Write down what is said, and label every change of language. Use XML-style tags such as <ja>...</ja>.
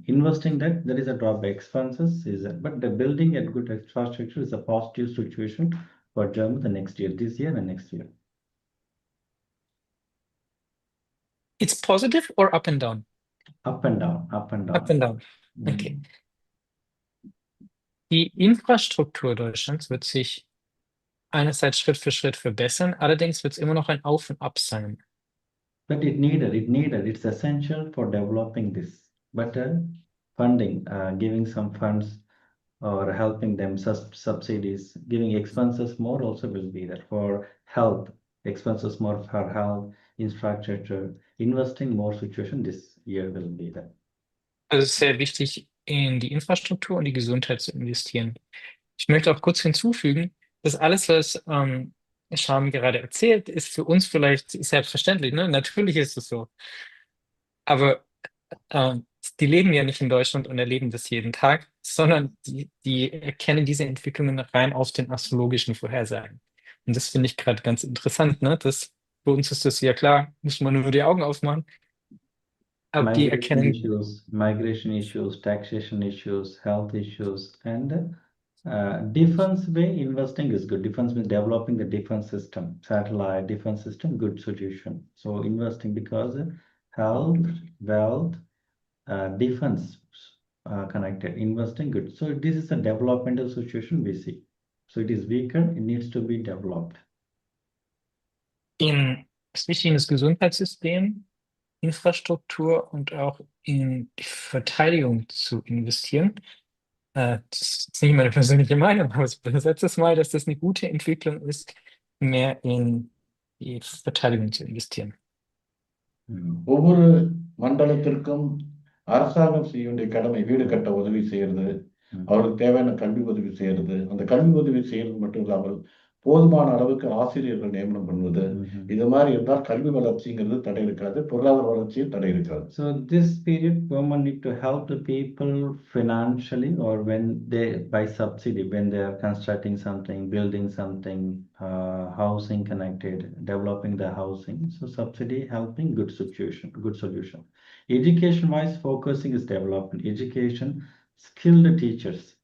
<en>Investing that, there is a drop by expenses, but the building a good infrastructure is a positive situation for Germany the next year, this year and next year. It's positive or up and down? Up and down, up and down. Up and down. Okay.</en> <de>Die Infrastruktur Deutschlands wird sich einerseits Schritt für Schritt verbessern, allerdings wird es immer noch ein Auf und Ab sein.</de> <en>But it's essential for developing this. But funding, giving some funds or helping them subsidies, giving expenses more also will be there for health, expenses more for health, infrastructure, investing more situation this year will be there.</en> <de>Also es ist sehr wichtig, in die Infrastruktur und die Gesundheit zu investieren. Ich möchte auch kurz hinzufügen, dass alles, was Shami gerade erzählt, ist für uns vielleicht selbstverständlich. Ne? Natürlich ist es so. Aber die leben ja nicht in Deutschland und erleben das jeden Tag, sondern die erkennen diese Entwicklungen rein aus den astrologischen Vorhersagen. Und das finde ich gerade ganz interessant. Ne? Für uns ist das ja klar, muss man nur die Augen aufmachen. Aber die erkennen</de> <en>migration issues, taxation issues, health issues, and defense way investing is good. Defense means developing the defense system, satellite defense system, good solution. So investing because health, wealth, defense connected, investing good. So this is a developmental situation we see. So it is weaker, it needs to be developed.</en> <de>Es ist wichtig, in das Gesundheitssystem, Infrastruktur und auch in die Verteidigung zu investieren. Das ist nicht meine persönliche Meinung, aber ich übersetze es mal, dass das eine gute Entwicklung ist, mehr in die Verteidigung zu investieren.</de> <ta>ஒவ்வொரு மண்டலத்திற்கும் அரசாங்கம் செய்ய வேண்டிய கடமை வீடு கட்ட உதவி செய்யறது, அவருக்கு தேவையான கல்வி உதவி செய்யறது, அந்த கல்வி உதவி செய்யறது மட்டும் இல்லாமல் போதுமான அளவுக்கு ஆசிரியர்கள் நியமனம் பண்ணுவது, இது மாதிரி இருந்தால் கல்வி வளர்ச்சிங்கிறது தடை இருக்காது, பொருளாதார வளர்ச்சியும் தடை இருக்காது.</ta> <en>So this period government need to help the people financially or when they by subsidy, when they are constructing something, building something, housing connected, developing the housing. So subsidy helping good solution. Education wise focusing is development, education, skilled teachers.</en>